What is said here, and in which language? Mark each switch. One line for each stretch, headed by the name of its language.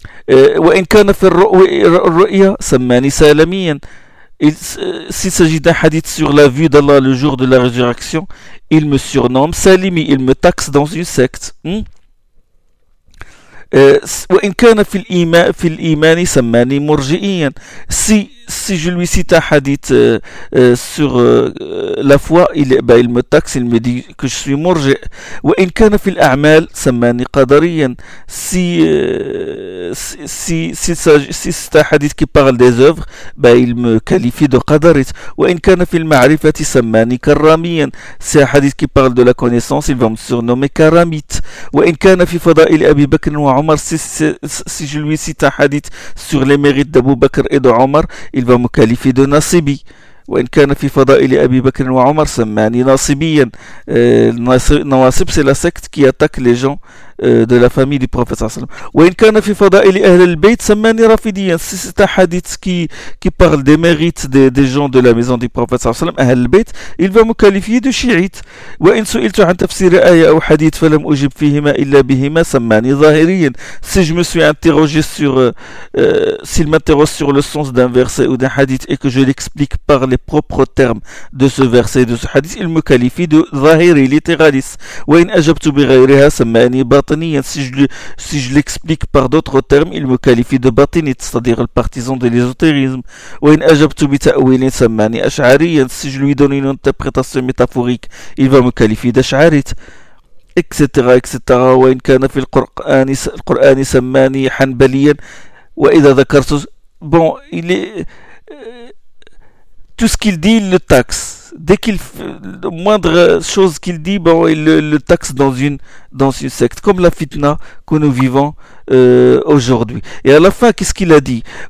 Arabic: وإن كان في الرؤيا سماني سالميا.
French: S'il s'agit d'un hadith sur la vue d'Allah le jour de la résurrection, il me surnomme salimi, il me taxe dans une secte.
Arabic: وإن كان في الإيمان سماني مرجئيا.
French: Si je lui cite un hadith sur la foi, il me taxe, il me dit que je suis murji'.
Arabic: وإن كان في الأعمال سماني قدريا.
French: Si c'est un hadith qui parle des œuvres, il me qualifie de qadarit.
Arabic: وإن كان في المعرفة سماني كراميا.
French: C'est un hadith qui parle de la connaissance, il va me surnommer karamit.
Arabic: وإن كان في فضائل أبي بكر وعمر.
French: Si je lui cite un hadith sur les mérites d'Abu Bakr et de Omar, il va me qualifier de nasibi.
Arabic: وإن كان في فضائل أبي بكر وعمر سماني ناصبيا.
French: Nasib, c'est la secte qui attaque les gens de la famille du prophète.
Arabic: وإن كان في فضائل أهل البيت سماني رافديا.
French: Si c'est un hadith qui parle des mérites des gens de la maison du prophète, أهل البيت, il va me qualifier de chiite.
Arabic: وإن سئلت عن تفسير آية أو حديث فلم أجب فيهما إلا بهما سماني ظاهريا.
French: Si je me suis interrogé s'il m'interroge sur le sens d'un verset ou d'un hadith et que je l'explique par les propres termes de ce verset et de ce hadith, il me qualifie de ظاهري, littéraliste.
Arabic: وإن أجبت بغيرها سماني بطنيا.
French: Si je l'explique par d'autres termes, il me qualifie de batinite, c'est-à-dire le partisan de l'ésotérisme.
Arabic: وإن أجبت بتأويل سماني أشعريا.
French: Si je lui donne une interprétation métaphorique, il va me qualifier d'ashaarit, etc., etc.
Arabic: وإن كان في القرآن سماني حنبليا. وإذا ذكرت
French: bon, il est tout ce qu'il dit, il le taxe. Dès qu'il la moindre chose qu'il dit, bon, il le taxe dans une secte, comme la fitna que nous vivons aujourd'hui. Et à la fin, qu'est-ce qu'il a dit?